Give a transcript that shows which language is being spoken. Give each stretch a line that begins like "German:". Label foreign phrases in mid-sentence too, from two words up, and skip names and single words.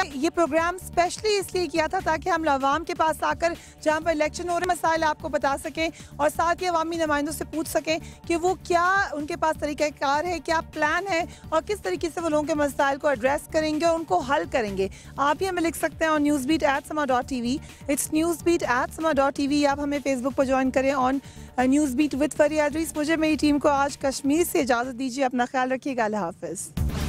Urdu: یہ پروگرام اسپیشلی اس لیے کیا تھا تاکہ ہم عوام کے پاس آ کر جہاں پر الیکشن ہو رہے مسائل آپ کو بتا سکیں، اور ساتھ ہی عوامی نمائندوں سے پوچھ سکیں کہ وہ کیا ان کے پاس طریقہ کار ہے، کیا پلان ہے، اور کس طریقے سے وہ لوگوں کے مسائل کو ایڈریس کریں گے اور ان کو حل کریں گے۔ آپ ہمیں لکھ سکتے ہیں
English: on newsbeat@sama.tv، it's newsbeat@sama.tv۔
Urdu: آپ ہمیں فیس بک پر جوائن کریں
English: on newsbeat with
Urdu: فریہ ادریس۔ مجھے میری ٹیم کو آج کشمیر سے اجازت دیجیے، اپنا خیال رکھیے گا، اللہ حافظ۔